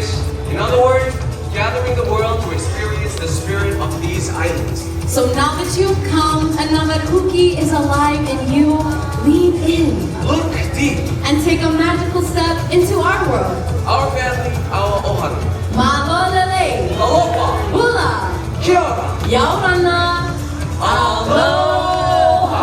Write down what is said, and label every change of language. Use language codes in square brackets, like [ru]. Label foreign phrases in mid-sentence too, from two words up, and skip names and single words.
[en] In other words, gathering the world to experience the spirit of these islands. So now that you've come, and now that HUKI is alive in you, lean in. Look deep. And take a magical step into our world. Our family, our Ohana. Malolele. Aloha. Hula. Kia ora. Yaurana. Aloha.